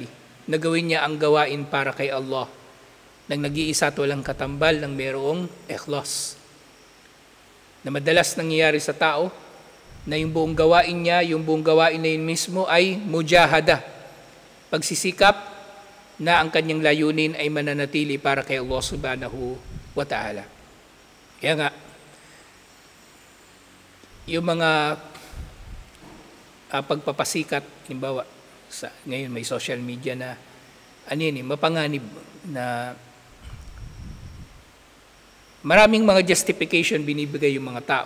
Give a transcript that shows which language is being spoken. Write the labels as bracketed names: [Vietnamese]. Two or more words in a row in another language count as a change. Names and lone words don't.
[Filipino] Nagawin niya ang gawain para kay Allah, nang nag-iisa at walang katambal ng mayroong ikhlas. Na madalas nangyayari sa tao na yung buong gawain niya, yung buong gawain na yun mismo ay mujahada, pagsisikap na ang kanyang layunin ay mananatili para kay Allah [Arabic] سبحانه وتعالى. [Filipino] Kaya nga, yung mga pagpapasikat, halimbawa, ngayon may [English] social media [Filipino] na mapanganib na maraming mga justification binibigay yung mga tao.